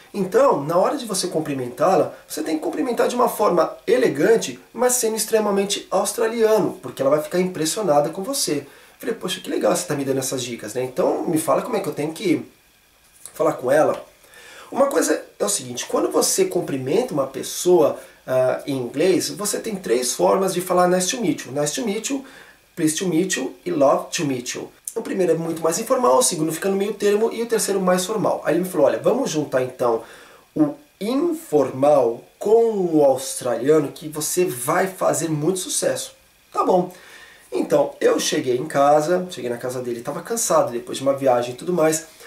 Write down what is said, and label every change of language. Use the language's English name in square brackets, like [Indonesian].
[Portuguese] Então, na hora de você cumprimentá-la, você tem que cumprimentar de uma forma elegante, mas sendo extremamente australiano, porque ela vai ficar impressionada com você. Falei, poxa, que legal você está me dando essas dicas, né? Então, me fala como é que eu tenho que falar com ela. Uma coisa é o seguinte, quando você cumprimenta uma pessoa em inglês, você tem 3 formas de falar [English] nice to meet you. Nice to meet you, pleased to meet you e love to meet you. [Portuguese] O primeiro é muito mais informal, o segundo fica no meio termo e o terceiro mais formal. Aí ele me falou, olha, vamos juntar então o informal com o australiano que você vai fazer muito sucesso. Tá bom. Então, eu cheguei na casa dele, estava cansado depois de uma viagem e tudo mais.